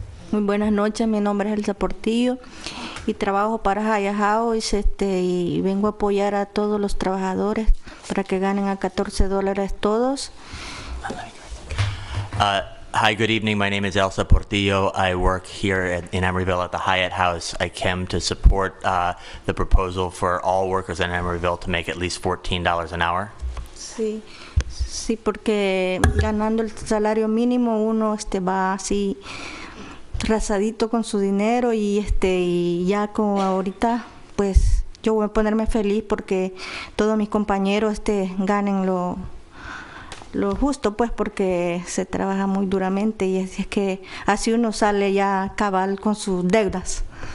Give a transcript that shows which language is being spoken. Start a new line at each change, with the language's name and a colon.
Spanish: Muy buenas noches, mi nombre es Elsa Portillo y trabajo para Haya House y vengo a apoyar a todos los trabajadores para que ganen a $14 todos.
English: Hi, good evening. My name is Elsa Portillo. I work here in Emeryville at the Hyatt House. I came to support the proposal for all workers in Emeryville to make at least $14 an hour.
Spanish: Sí, porque ganando el salario mínimo uno va así rasadito con su dinero y ya como ahorita pues yo voy a ponerme feliz porque todos mis compañeros ganen lo justo, pues porque se trabaja muy duramente y es que así uno sale ya cabal con sus deudas.